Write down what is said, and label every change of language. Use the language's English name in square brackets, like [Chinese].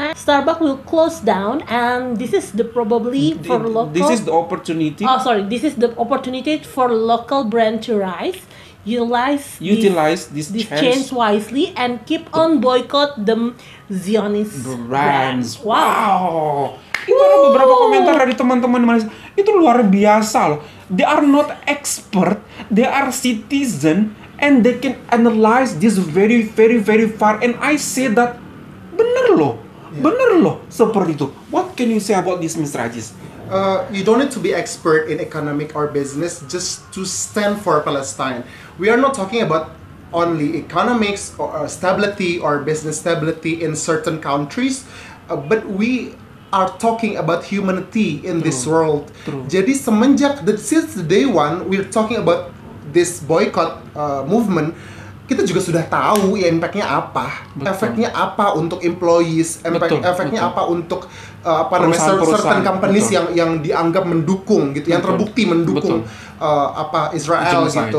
[English] Starbucks will close down, and this is the probably for local. This is the opportunity. This is the opportunity for local brand to rise. Utilize this chance wisely and keep on boycott the Zionist brands. Wow. [Indonesian] Itu ada beberapa komentar dari teman-teman Malaysia. Itu luar biasa loh. [English] They are not expert, they are citizen, and they can analyze this very far. And I say that [Indonesian] bener loh, seperti itu. [English] What can you say about this, Mr. Ajis? You don't need to be expert in economic or business just to stand for Palestine. We are not talking about only economics or stability or business stability in certain countries, but we are talking about humanity in this world. [Indonesian] Jadi [English] since the day one we're talking about this boycott movement, [Indonesian] kita juga sudah tahu ya impactnya apa, efeknya apa untuk employees, efeknya apa untuk [English] certain companies [Indonesian] yang dianggap mendukung gitu, yang terbukti mendukung Israel genocide.